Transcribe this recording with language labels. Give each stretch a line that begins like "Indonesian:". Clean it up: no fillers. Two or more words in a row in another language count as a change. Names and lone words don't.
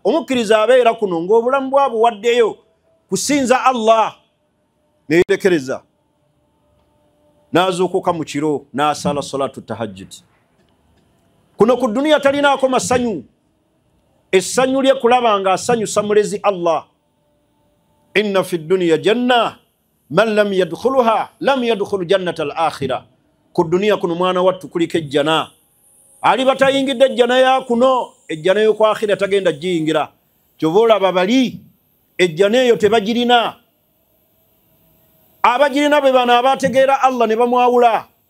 Ganda: Omukkiriza abeera kuno ng'obulamu bwabwe waddeyo kusinza Allah, neyerekereza, n'azuukuka mu kiro n'asala
Arabic: صلاة التهجد.
Ganda: Kuno ku duniya talinaako masanyu, essanyu lye kulaba nga asanyusa mulezi Allah.
Arabic: إن في الدنيا جنة من لم يدخلها لم يدخل جنة الآخرة.
Ganda: Ku dunia kuno mwana wattu kuliko ejjana. Ali batayingidde ejjana ya kuno, ejjana yo kwa akhira tagenda jiyingira. Kyovola babali ejjana eyo tebagirina. Abagirina be bana abategeera Allah ne bamwawula.